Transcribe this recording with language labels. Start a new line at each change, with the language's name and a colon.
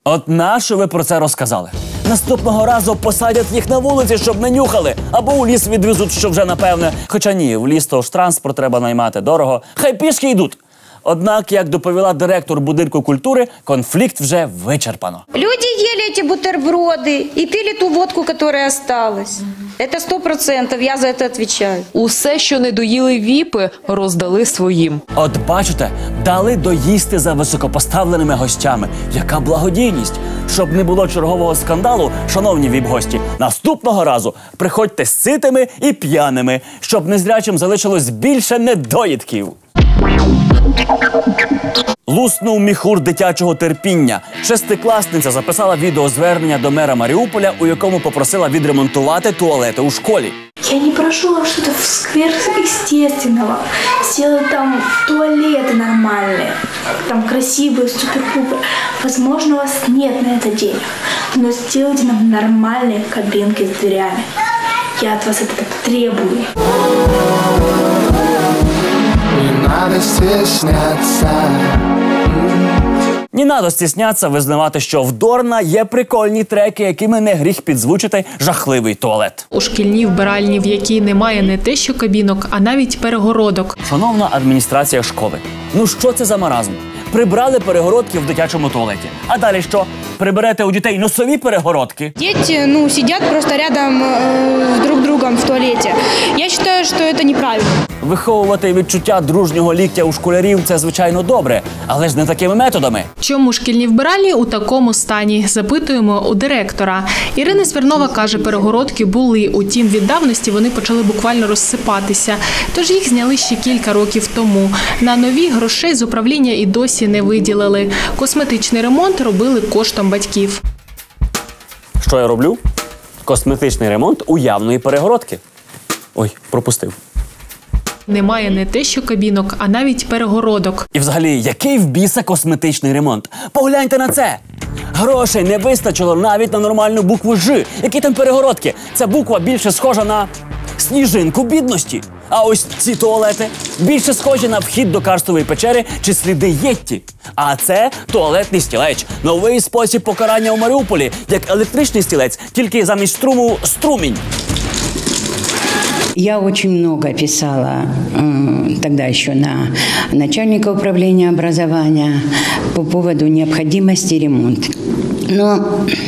Ukrainian: От нащо ви про це розказали? Наступного разу посадять їх на вулиці, щоб не нюхали, або у ліс відвезуть, що вже напевне. Хоча ні, в ліс то ж транспорт треба наймати дорого. Хай пішки йдуть. Однак, як доповіла директор будинку культури, конфлікт вже вичерпано.
Russian: Люди ели эти бутерброды и пили ту водку, которая осталась. Это 100%, я за это отвечаю.
Ukrainian: Усе, що не доїли віпи, роздали своїм. От бачите, дали доїсти за високопоставленими гостями. Яка благодійність! Щоб не було чергового скандалу, шановні віп-гості, наступного разу приходьте з ситими і п'яними, щоб незрячим залишилось більше недоїдків. Луснув міхур дитячого терпіння. Шестикласниця записала відеозвернення до мера Маріуполя, у якому попросила відремонтувати туалети у школі.
Russian: Я не прошу вам что-то сверхъестественного. Сделать там туалеты нормальные, там красивые, супер-пупер. Возможно, у вас нет на это денег, но сделайте нам нормальные кабинки с дверями. Я от вас это требую. Не надо стесняться. Не надо стісняться
Ukrainian: визнавати, що в Дорна є прикольні треки, якими не гріх підзвучити жахливий туалет. У шкільній вбиральні, в якій немає не те що кабінок, а навіть перегородок. Шановна адміністрація школи, ну що це за маразм? Прибрали перегородки в дитячому туалеті. А далі що? Приберете у дітей носові перегородки?
Russian: Дети, сидят просто рядом друг с другом в туалете. Я считаю, что это неправильно.
Ukrainian: Виховувати відчуття дружнього ліктя у школярів – це, звичайно, добре, але ж не такими методами. Чому шкільні вбиральні у такому стані? Запитуємо у директора. Ірина Смірнова каже, перегородки були, утім від давності вони почали буквально розсипатися. Тож їх зняли ще кілька років тому. На нові грошей з управління і досі не виділили. Косметичний ремонт робили коштом батьків. Що я роблю? Косметичний ремонт уявної перегородки. Ой, пропустив. Немає не те що кабінок, а навіть перегородок. І взагалі, який в біса косметичний ремонт? Погляньте на це! Грошей не вистачило навіть на нормальну букву «Ж». Які там перегородки? Ця буква більше схожа на сніжинку бідності. А ось ці туалети більше схожі на вхід до карстової печери чи сліди Єтті. А це туалетний стілець. Новий спосіб покарання у Маріуполі. Як електричний стілець, тільки замість струму – струмінь.
Russian: Я очень много писала тогда еще на начальника управления образования по поводу необходимости ремонта. Но